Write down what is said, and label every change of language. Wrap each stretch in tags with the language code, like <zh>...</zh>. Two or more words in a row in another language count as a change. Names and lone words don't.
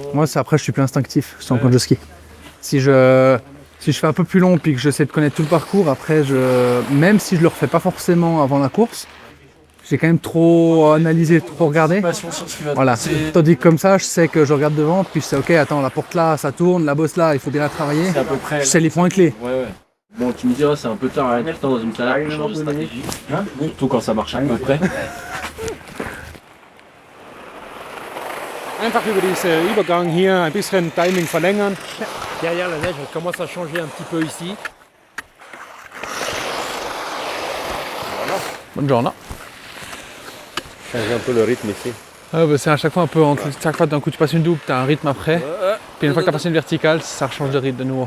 <fr>Moi après je suis plus instinctif, sans quand je skie. Si je fais un peu plus long puis que j'essaie de connaître tout le parcours, après même si je le refais pas forcément avant la course, j'ai quand même trop analysé, trop regardé. Voilà. Tandis que comme ça, je sais que je regarde devant, puis je sais, ok, attends, la porte là, ça tourne, la bosse là, il faut bien la travailler. C'est à peu près. Je sais les points clés. Ouais. Bon, tu me diras, c'est un peu tard à être dans une salade pour changer de stratégie. Surtout quand ça marche à peu près.</fr> <de>Einfach über diesen Übergang hier ein bisschen Timing verlängern.</de> <fr>Derrière la neige, elle commence à changer un petit peu ici. Buongiorno. Changer un peu le rythme ici. C'est à chaque fois un peu, chaque fois d'un coup tu passes une double, tu as un rythme après. Puis une fois que tu as passé une verticale, ça change de rythme de nouveau.</fr>